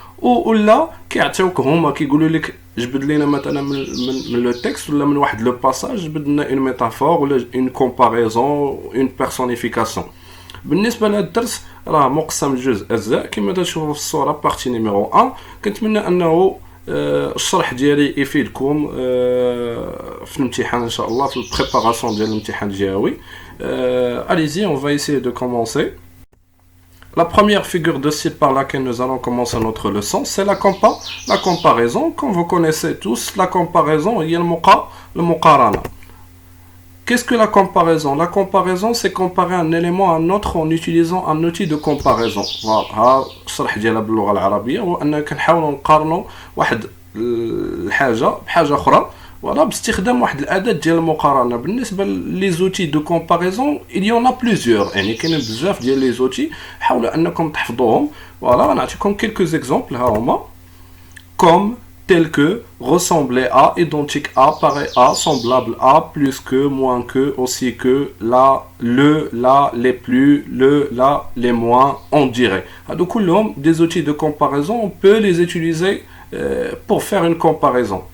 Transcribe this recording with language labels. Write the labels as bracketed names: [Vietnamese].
[Arabic] ولا كيعطيوك هما كيقولوا لك جبد لنا مثلا من لو تكست ولا من واحد لو باساج جبد لنا اون ميتافور ولا اون كومباريزون اون بيرسونيفيكاسيون. بالنسبه لهذا الدرس راه مقسم لجوج اجزاء كما تشوفوا في الصوره. بارتي نيميرو 1 كنتمنى انه الشرح ديالي يفيدكم في الامتحان ان شاء الله، في البريباراسيون ديال الامتحان الجهوي. [French] Allez-y, on va essayer de commencer. La première figure de style par laquelle nous allons commencer notre leçon, c'est la comparaison. Comme vous connaissez tous, la comparaison, il y a le muqarana. Qu'est-ce que la comparaison? La comparaison, c'est comparer un élément à un autre en utilisant un outil de comparaison. [Arabic] Voilà, الشرح ديالها باللغة العربية هو أننا كنحاولوا نقارنوا واحد الحاجة بحاجة أخرى voilà باستخدام واحد الأداة ديال المقارنة. بالنسبة لي زوتي دو كومباريزون [French] il y en a plusieurs، [Arabic] يعني كاينين بزاف ديال لي زوتي، حاولوا أنكم تحفظوهم. voilà غنعطيكم [French] quelques exemples [Arabic] ها هما. [French] comme, tel que, ressembler à, identique à, pareil à, semblable à, plus que, moins que, aussi que, là, les plus, là, les moins, on dirait. Donc, des outils de comparaison, on peut les utiliser pour faire une comparaison.